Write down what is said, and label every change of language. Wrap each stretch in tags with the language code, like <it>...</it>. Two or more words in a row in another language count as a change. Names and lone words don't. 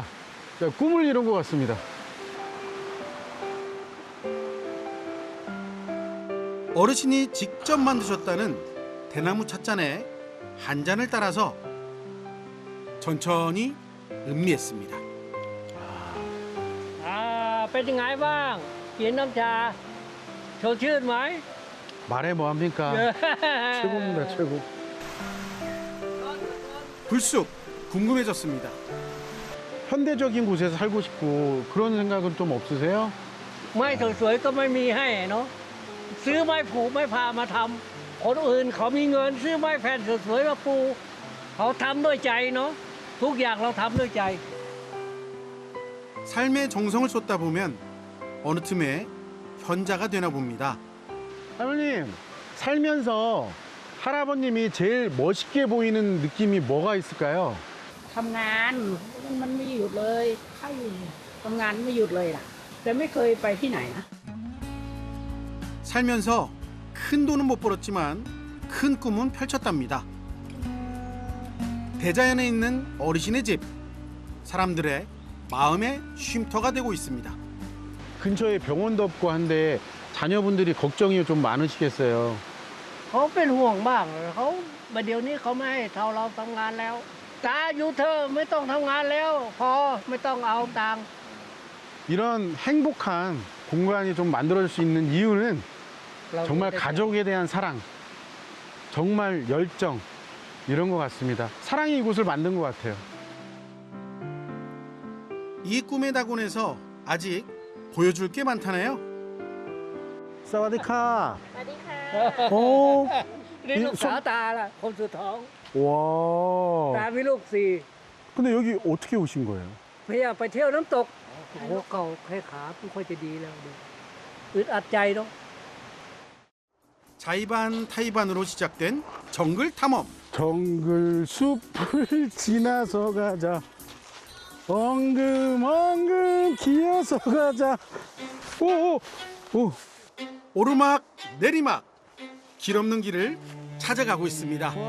<ko>꿈을 이룬 것 같습니다. 어르신이 직접 만드셨다는 대나무 찻잔에 한 잔을 따라서 천천히 음미했습니다.</ko> <th>เป็นยังไงบ้างกินน้ำชาสดชื่นไหม</th> <ko>말해 뭐합니까? 최고입니다, 최고. 불쑥 궁금해졌습니다. 현대적인 곳에서 살고 싶고 그런 생각은 좀 없으세요?</ko> <th>ไม้สวยๆก็ไม่มีให้เนาะซื้อไม้ผูกไม้พามาทำคนอื่นเขามีเงินซื้อไม้แผ่นสวยๆมาปูเขาทำด้วยใจเนาะทุกอย่างเราทำด้วยใจ</th> <ko>삶에 정성을 쏟다 보면 어느 틈에 현자가 되나 봅니다. 할머님, 살면서 할아버님이 제일 멋있게 보이는 느낌이 뭐가 있을까요?</ko> <th>ทำงานมันไม่หยุดเลยถ้าอยู่ทำงานไม่หยุดเลยล่ะแต่ไม่เคยไปที่ไหนนะ</th> <ko>살면서 큰 돈은 못 벌었지만 큰 꿈은 펼쳤답니다. 대자연에 있는 어르신의 집, 사람들의 마음의 쉼터가 되고 있습니다. 근처에 병원도 없고 한데 자녀분들이 걱정이 좀 많으시겠어요.</ko> <th>เขาเป็นห่วงบ้างเขาเดี๋ยวนี้เขาไม่ให้เราทำงานแล้วตาอยู่เธอะไม่ต้องทำงานแล้วพอไม่ต้องเอาตังค์</th> <ko>이런 행복한 공간이 좀 만들어질 수 있는 이유는 정말 가족에 대한 사랑, 정말 열정 이런 것 같습니다. 사랑이 이곳을 만든 것 같아요. 이 꿈의 낙원에서 아직 보여줄 게 많다네요.</ko> <th>สวัสดีค่ะ. สวัสดีค่ะ</th> <ko>오.</ko> <th>นี่ลูกสาวตาล่ะคนสุดท้อง</th> <ko>와.</ko> <th>ตามีลูกสี่</th> <ko>근데 여기 어떻게 오신 거예요?</ko> <th>พยายามไปเที่ยวน้ำตกโอ้โหเก่าแค่ขาไม่ค่อยจะดีแล้วดูอึดอัดใจเนาะ</th> <ko>자이반 타이반으로 시작된 정글 탐험. 정글 숲을 지나서 가자. 엉금 기어서 가자. 오. 오르막 내리막 길 없는 길을 찾아가고 있습니다.</ko>